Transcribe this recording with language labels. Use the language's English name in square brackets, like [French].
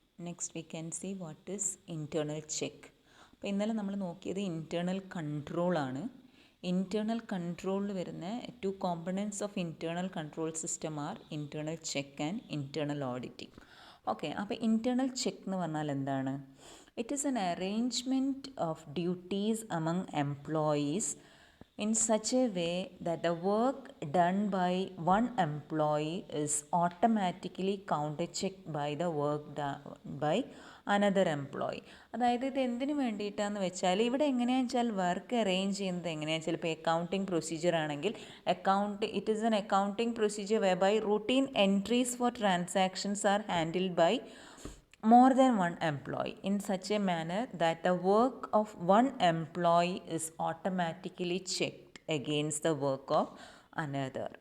[English] Next we can see what is internal check. [Malayalam] അപ്പോൾ ഇന്നലെ നമ്മൾ നോക്കിയത് ഇൻറ്റേർണൽ കൺട്രോളാണ്. ഇൻറ്റേർണൽ കൺട്രോളിൽ വരുന്ന [English] Two components of internal control system are internal check and internal auditing. [Malayalam] Okay, അപ്പോൾ internal check എന്ന് പറഞ്ഞാൽ എന്താണ്? [English] It is an arrangement of duties among employees in such a way that the work done by one employee is automatically counter-checked by the work done by another employee. [Malayalam] അതായത് ഇത് എന്തിനു വേണ്ടിയിട്ടാണെന്ന് വെച്ചാൽ ഇവിടെ എങ്ങനെയാണെന്ന് വെച്ചാൽ വർക്ക് അറേഞ്ച് ചെയ്യുന്നത് എങ്ങനെയാണെന്ന് വെച്ചാൽ ഇപ്പോൾ അക്കൗണ്ടിങ് പ്രൊസീജിയർ ആണെങ്കിൽ [English] It is an accounting procedure whereby routine entries for transactions are handled by more than one employee in such a manner that the work of one employee is automatically checked against the work of another.